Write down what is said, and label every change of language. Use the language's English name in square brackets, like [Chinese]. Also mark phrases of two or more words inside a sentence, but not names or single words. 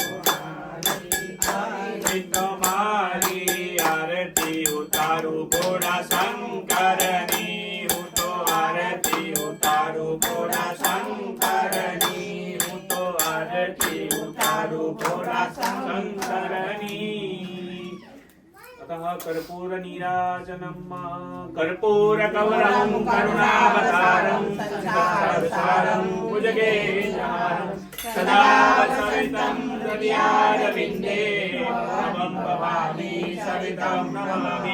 [Gujarati] તમારી આરતી ઉતારું ભોળા શંકરની હું તો આરતી ઉતારું ભોળા શંકરની હું તો આરતી ઉતારું ભોળા શંકરની अतः [Sanskrit] कर्पूर नीराजनम् कर्पूरकवरं करुणावतारं संसारसारं भुजगेन्द्रं सदा सवितं हृदयारविन्दे नमं भवामि सवितं नमामि